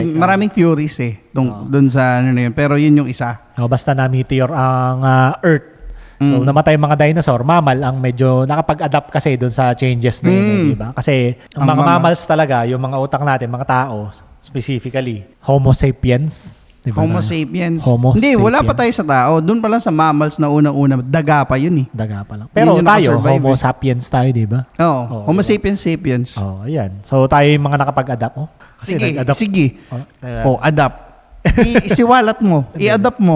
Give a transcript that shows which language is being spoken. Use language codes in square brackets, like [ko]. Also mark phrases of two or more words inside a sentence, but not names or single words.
[tl] Hindi, maraming theories eh. Doon sa ano na yun. Pero yun yung isa. Basta na meteor ang Earth So, namatay yung mga dinosaur, mammal ang medyo nakapag-adapt kasi doon sa changes na yun, di ba? Kasi ang mga mammals talaga, yung mga utak natin, mga tao, specifically, Homo sapiens. Diba Homo sapiens. Homo Hindi, wala pa sapiens. tayo sa tao. Doon pa lang sa mammals na unang-una, daga pa yun eh. Daga pa lang. Pero Yun yung tayo, nakasurvive Homo eh. sapiens tayo, di ba? Oo, Homo diba? sapiens. Oh, ayan. So, tayo yung mga nakapag-adapt. Oh. Kasi Sige, nag-adapt. sige. Oh, Adapt. Isiwalat mo. I-adapt mo.